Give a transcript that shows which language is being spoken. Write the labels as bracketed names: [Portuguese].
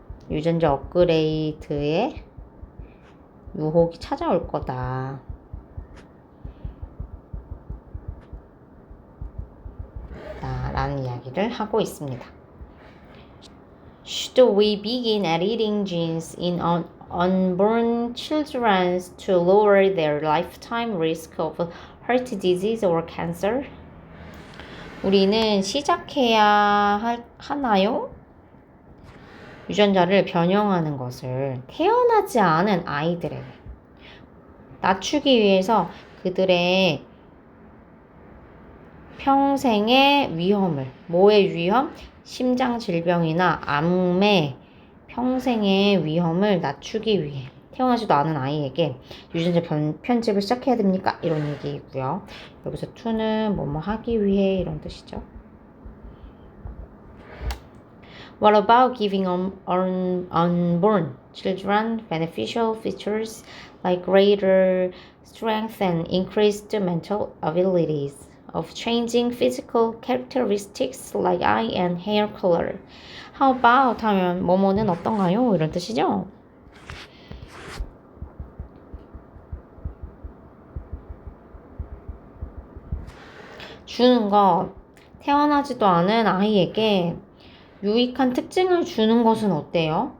[Korean] 유전자 업그레이드에 유혹이 찾아올 거다. 라는 이야기를 하고 있습니다. [English] Should we begin editing genes in unborn children to lower their lifetime risk of heart disease or cancer? [Korean] 우리는 시작해야 하나요? 유전자를 변형하는 것을 태어나지 않은 아이들에게 낮추기 위해서 그들의 평생의 위험을, 뭐의 위험? 심장 질병이나 암의 평생의 위험을 낮추기 위해 태어나지도 않은 아이에게 유전자 편집을 시작해야 됩니까? 이런 얘기이고요. 여기서 to는 뭐뭐 하기 위해 이런 뜻이죠. [English] What about giving unborn children beneficial features like greater strength and increased mental abilities of changing physical characteristics like eye and hair color? [Korean] How about 하면 뭐뭐는 어떤가요? 이런 뜻이죠. 주는 것, 태어나지도 않은 아이에게 유익한 특징을 주는 것은 어때요?